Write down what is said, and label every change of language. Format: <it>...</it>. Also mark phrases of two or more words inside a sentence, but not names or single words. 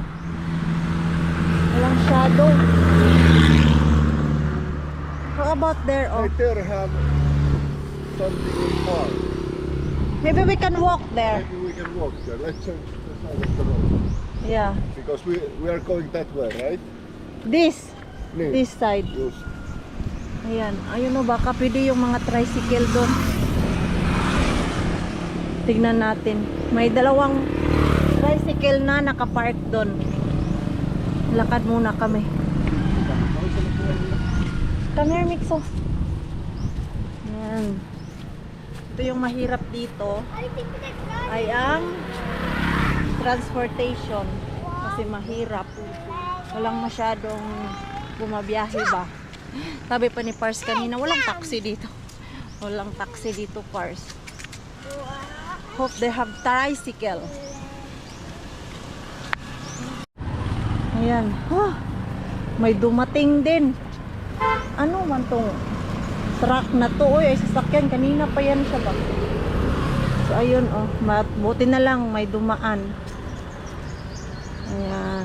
<en>Walang shadow. How about there? Oh, Right there have something in park. maybe we can walk there. Maybe we can walk there. Let's change the side of the road. Yeah. Because we are going that way, right? This Niin. this side. Just.</en> <tl>Ayan. Ayun o, baka pwede yung mga tricycle doon. Tignan natin. May dalawang tricycle na nakapark doon. Lakad muna kami.</tl> <en>Come here, Mixo.</en> <tl>Ayan. Ito yung mahirap dito ay ang transportation. Kasi mahirap. Walang masyadong bumabiyahe ba. Sabi pa ni Pars kanina, walang taxi dito. Walang taxi dito, Pars.</tl> <en>Hope they have tricycle.</en> <tl>Ayan. May dumating din. Ano man tong truck na to? Uy, ay sasakyan. Kanina pa yan siya ba? So, ayun, oh. Buti na lang may dumaan. Ayan.</tl>